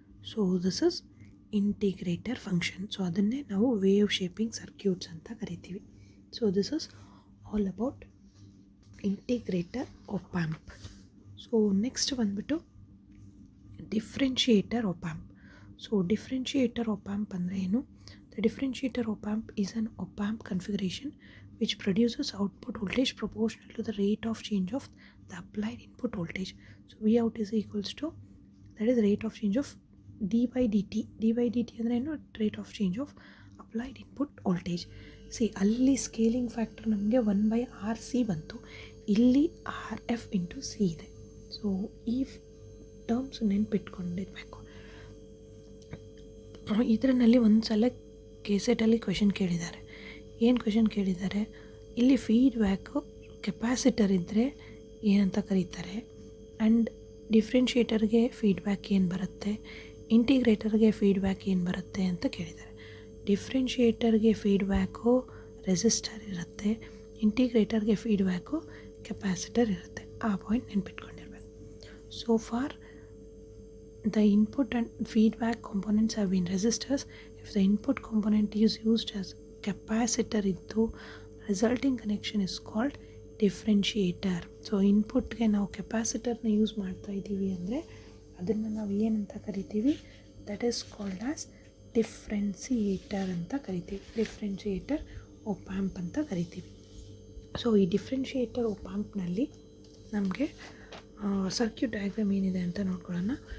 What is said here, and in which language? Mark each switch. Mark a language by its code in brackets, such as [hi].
[kn] So [en] This is integrator function. [kn] So ಅದನ್ನೇ ನಾವು wave shaping circuits ಅಂತ ಕರಿತೀವಿ. [en] So this is all about integrator op amp. [kn] So next ಬಂದ್ಬಿಟ್ಟು differentiator app amp. So differentiator app amp ಅಂದರೆ ಏನು? [en] The differentiator op amp is an op amp configuration which produces output voltage proportional to the rate of change of the applied input voltage. So V out is equals to, that is rate of change of d by dt. d by dt [kn] ಅಂದರೆ ಏನು? [en] rate of change of applied input voltage. [kn] ಅಲ್ಲಿ scaling factor ನಮಗೆ 1/RC ಬಂತು, ಇಲ್ಲಿ RF into C ಇದೆ. So ಈ terms ನೆನ್ಪಿಟ್ಕೊಂಡಿರ್ಬೇಕು. ಇದರಲ್ಲಿ ಒಂದು ಸಲ ಕೆಸೆಟಲ್ಲಿ ಕ್ವೆಶನ್ ಕೇಳಿದ್ದಾರೆ. ಏನು ಕ್ವೆಶನ್ ಕೇಳಿದ್ದಾರೆ, ಇಲ್ಲಿ ಫೀಡ್ಬ್ಯಾಕು ಕೆಪಾಸಿಟರ್ ಇದ್ದರೆ ಏನಂತ ಕರೀತಾರೆ, ಆ್ಯಂಡ್ ಡಿಫ್ರೆನ್ಷಿಯೇಟರ್ಗೆ ಫೀಡ್ಬ್ಯಾಕ್ ಏನು ಬರುತ್ತೆ, ಇಂಟಿಗ್ರೇಟರ್ಗೆ ಫೀಡ್ಬ್ಯಾಕ್ ಏನು ಬರುತ್ತೆ ಅಂತ ಕೇಳಿದ್ದಾರೆ. ಡಿಫ್ರೆನ್ಷಿಯೇಟರ್ಗೆ ಫೀಡ್ಬ್ಯಾಕು ರೆಸಿಸ್ಟರ್ ಇರುತ್ತೆ, ಇಂಟಿಗ್ರೇಟರ್ಗೆ ಫೀಡ್ಬ್ಯಾಕು ಕೆಪಾಸಿಟರ್ ಇರುತ್ತೆ. ಆ ಪಾಯಿಂಟ್ ನೆನ್ಪಿಟ್ಕೊಂಡಿರ್ಬೇಕು. [en] So for the input and feedback components have been resistors. If the input component is used as capacitor ಇದ್ದು resulting connection is called differentiator. [kn] So ಇನ್ಪುಟ್ಗೆ ನಾವು ಕೆಪಾಸಿಟರ್ನ ಯೂಸ್ ಮಾಡ್ತಾ ಇದ್ದೀವಿ ಅಂದರೆ ಅದನ್ನು ನಾವು ಏನಂತ ಕರಿತೀವಿ, [en] that is called as differentiator [kn] ಅಂತ ಕರಿತೀವಿ. ಡಿಫ್ರೆನ್ಸಿಯೇಟರ್ ಆಪ್ ಆ್ಯಂಪ್ ಅಂತ ಕರಿತೀವಿ. ಸೊ ಈ ಡಿಫ್ರೆನ್ಷಿಯೇಟರ್ ಆಪ್ ಆ್ಯಂಪ್ನಲ್ಲಿ ನಮಗೆ ಸರ್ಕ್ಯೂಟ್ ಡಯಾಗ್ರಾಮ್ ಏನಿದೆ ಅಂತ ನೋಡ್ಕೊಳ್ಳೋಣ.